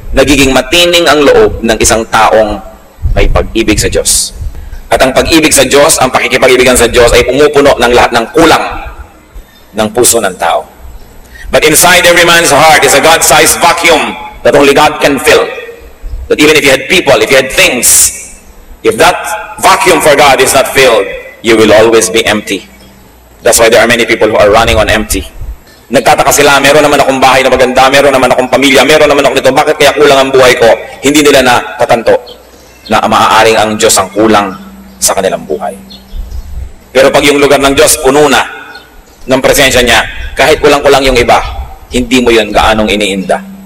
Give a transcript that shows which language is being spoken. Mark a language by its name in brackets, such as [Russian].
[Filipino] Nagiging matining ang loob ng isang taong may pag-ibig sa Diyos. At ang pag-ibig sa Diyos, ang pakikipag-ibigan sa Diyos ay pumupuno ng lahat ng kulang ng puso ng tao. [English] But inside every man's heart is a God-sized vacuum that only God can fill. That even if you had people, if you had things, if that vacuum for God is not filled, you will always be empty. That's why there are many people who are running on empty. [Filipino] Nagtataka sila, meron naman akong bahay na maganda, meron naman akong pamilya, meron naman ako nito, bakit kaya kulang ang buhay ko? Hindi nila na tatanto na maaaring ang Diyos ang kulang sa kanilang buhay. Pero pag yung lugar ng Diyos puno na ng presensya niya, kahit kulang-kulang yung iba, hindi mo yun gaanong iniinda.